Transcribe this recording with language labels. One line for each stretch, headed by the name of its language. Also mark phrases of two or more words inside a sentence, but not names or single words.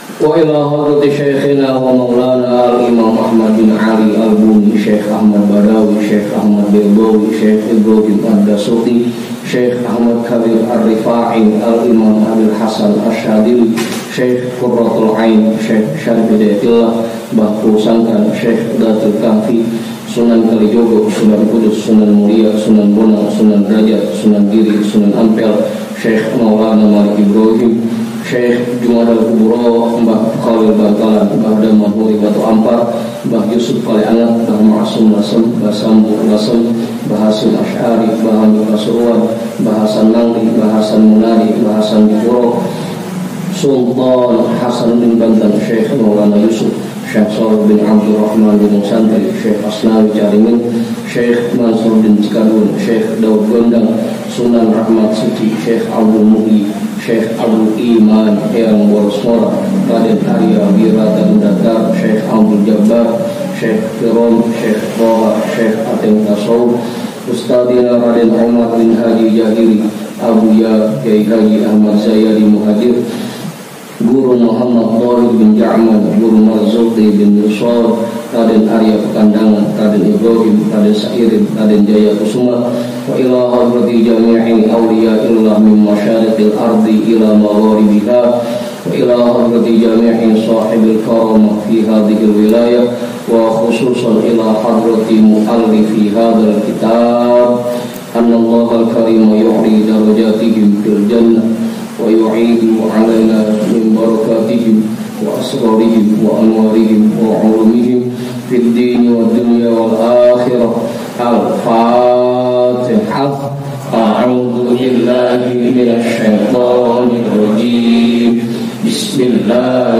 Arabic: وإلى حضرة شيخنا ومولانا الإمام أحمد بن علي البوني شيخ أحمد بداوي شيخ أحمد بيضاوي شيخ إبراهيم الدسوقي شيخ أحمد كبير الرفاعي الإمام أبي الحسن الشاذلي شيخ قرة العين شيخ شريف هداية الله Bahu Sangkan Syekh Datul Kahfi Sunan Kalijogo Sunan Kudus Sunan Mulia Sunan Bonang Sunan Derajat Sunan Giri Sunan Ampel Syekh Maulana Malik Ibrahim Syekh Jumadal Kuburo Mbah Khalil Bantalan Mbah Daman Huri Batu Ampar Mbah Yusuf Kali Anak Mbah Ma'asum Lasem Mbah Sambu Lasem Mbah Hasim Asy'ari Mbah Hamid Pasuruan Mbah Hasan Nangli Mbah Hasan Munadi Mbah Hasan Dipuro Sultan Hasan bin Bantan Syekh Maulana Yusuf Syekh Salih bin Abdul Rahman bin Santri Syekh Asnawi Carimin Syekh Mansur bin Cikadun Syekh Daud Gondang Sunan Rahmat Siti Syekh Abdul Muhi Syekh Abdul Iman Eyang Boros Mora Raden Arya Wirata Dakar Syekh Abdul Jabbar Syekh Firon Syekh Toha Syekh Atem Tasawuf Ustadina Raden Umar bin Haji Jahiri Abu Ya Kiai Haji Ahmad Zayadi Muhadir Guru Muhammad Thawir bin Ja'man Guru Marzuki bin Yusor Raden Arya Pekandangan Raden Ibrahim Raden Sairin Raden Jaya Kusuma وإلى حضرة جميع أولياء الله من مشارق الأرض إلى مغاربها وإلى حضرة جميع صاحب الكرامة في هذه الولاية وخصوصا إلى حضرة مؤلف هذا الكتاب أن الله الكريم يعلي درجاتهم في الجنة ويعيد علينا من بركاتهم وأسرارهم وأنوارهم وعلومهم في الدين والدنيا والآخرة الفاتحة أعوذ بالله من الشيطان الرجيم بسم الله